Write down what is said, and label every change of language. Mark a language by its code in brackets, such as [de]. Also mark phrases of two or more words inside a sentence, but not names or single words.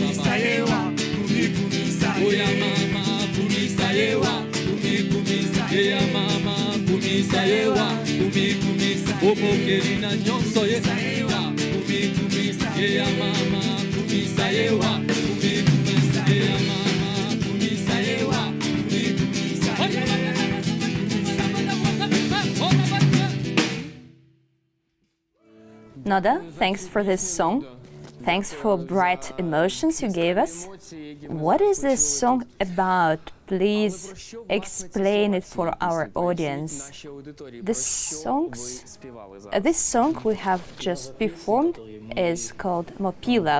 [ln] baba yewa kumisa oya mama kumisa yewa kumisa ya mama kumisa yewa kumisa omokelina nyonso yewa kumisa ya mama kumisa yewa kumisa ya mama kumisa yewa kumisa. [en] Nada, thanks for this song. Thanks for bright emotions you gave us. What is this song about? Please explain it for our audience. This song we have just performed is called Mopila.